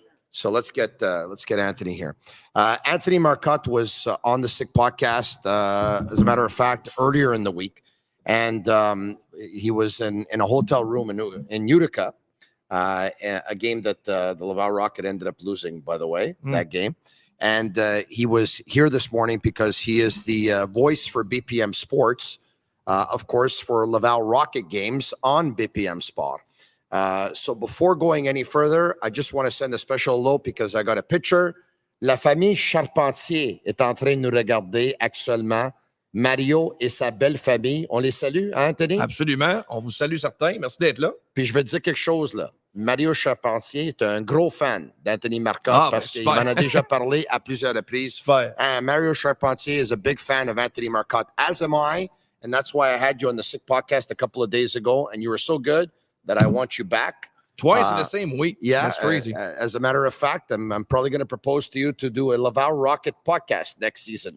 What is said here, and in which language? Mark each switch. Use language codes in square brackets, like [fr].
[en] So let's get Anthony here. Anthony Marcotte was on the Sick podcast, as a matter of fact, earlier in the week, and he was in a hotel room in Utica, a game that the Laval Rocket ended up losing, by the way, that game. And he was here this morning because he is the voice for BPM Sports, of course, for Laval Rocket games on BPM Sport. So before going any further, I just want to send a special hello because I got a picture. [fr] La famille Charpentier est en train de nous regarder actuellement. Mario et sa belle famille. On les salue, hein, Anthony? Absolument. On vous salue certains. Merci d'être là. Puis je vais te dire quelque chose, là. Mario Charpentier est un gros fan d'Anthony Marcotte parce qu'il m'en a déjà parlé à plusieurs reprises. Super. [en] Mario Charpentier is a big fan of Anthony Marcotte, as am I, and that's why I had you on the Sick podcast a couple of days ago, and you were so good that I want you back. Twice in the same week. Yeah, That's crazy. As a matter of fact, I'm probably going to propose to you to do a Laval Rocket podcast next season.